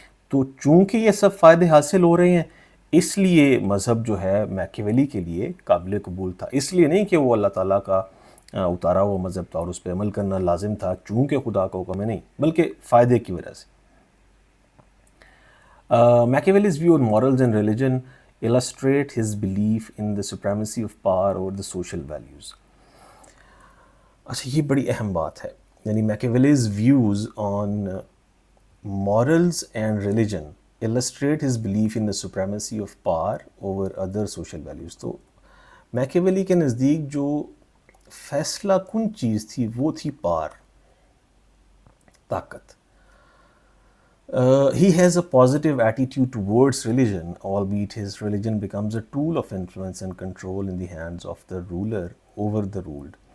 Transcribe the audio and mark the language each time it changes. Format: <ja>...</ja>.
<ur>تو چونکہ یہ سب فائدے حاصل ہو رہے ہیں، اس لیے مذہب جو ہے میکیویلی کے لیے قابل قبول تھا. اس لیے نہیں کہ وہ اللہ تعالیٰ کا اتارا ہوا مذہب تھا اور اس پہ عمل کرنا لازم تھا چونکہ خدا کا حکم ہے، نہیں، بلکہ فائدے کی وجہ سے.</ur> <en>Machiavelli's view on morals and religion illustrate his belief in the supremacy of power over the social values.</en> <ur>اچھا، یہ بڑی اہم بات ہے.</ur> <en>یعنی Machiavelli's views on morals and religion illustrate his belief in the supremacy of power over other social values.</en> <ur>تو Machiavelli کے نزدیک جو فیصلہ کن چیز تھی وہ تھی پاور، طاقت.</ur> <en>He has a positive attitude towards religion, albeit his religion becomes a tool of influence and control in the hands of the ruler over the ruled.</en>